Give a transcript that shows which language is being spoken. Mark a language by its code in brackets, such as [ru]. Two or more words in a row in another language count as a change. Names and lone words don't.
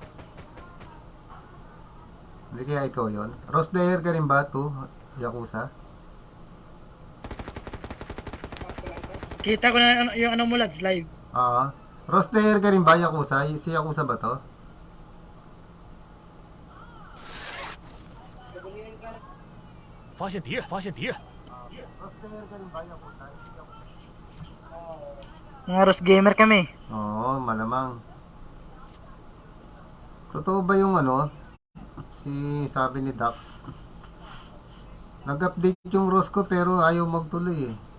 [tl] Hindi kaya ikaw yun? Ross player ka rin ba to, Yakuza? Kita ko na yung mo lads live. Ross player ka rin ba, Yakuza? Si Yakuza ba to? [zh] 发现敌人，发现敌人， [tl] Ross player ka rin ba, Yakuza? Mga Ross gamer kami. Oo, malamang. Totoo ba yung sabi ni Dax? Nag-update yung Ross ko pero ayaw magtuloy eh.